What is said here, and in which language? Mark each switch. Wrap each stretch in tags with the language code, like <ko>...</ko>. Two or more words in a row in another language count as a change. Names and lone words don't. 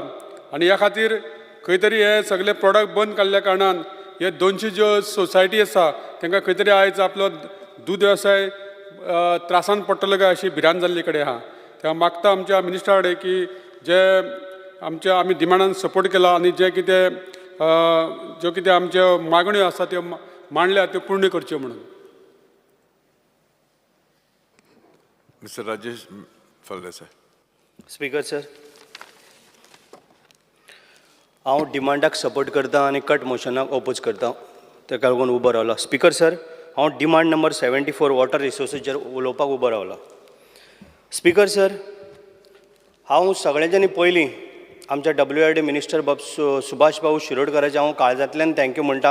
<kok>आनी ह्या खातीर खंय तरी हे सगळे प्रॉडक्ट बंद काडल्या कारणान हे 200 ज्यो सोसायटी आसा तांकां खंय तरी आयज आपलो दूद वेवसाय त्रासान पडटलो काय अशी भिरांत जाल्ले कडेन आहा. तें मागता आमच्या मिनिस्टरा कडेन की जे आमच्या आमी डिमांडान सपोर्ट केला आनी जे कितें ज्यो कितें आमच्यो मागण्यो आसा त्यो मांडल्या त्यो पूर्ण करच्यो म्हणून. Mr. Rajesh Faldesai.</kok> <en>speaker sir,</en> <kok>हांव डिमांडाक सपोर्ट करता आनी</kok> <en>cut motion</en> <kok>ओपोज करता. ताका लागून उबो रावला.</kok> <en>speaker sir,</en> <kok>हांव</kok> <en>demand number 74 water resources</en> <kok>उलोवपाक उबो रावला.</kok> <en>speaker sir,</en> <kok>हांव सगळ्यांच्यानी पयलीं आमच्या</kok> <en>WRD minister</en> <kok>सुभाष भाऊ शिरोडकराचे हांव काळजांतल्यान थँक्यू म्हणटा.</kok>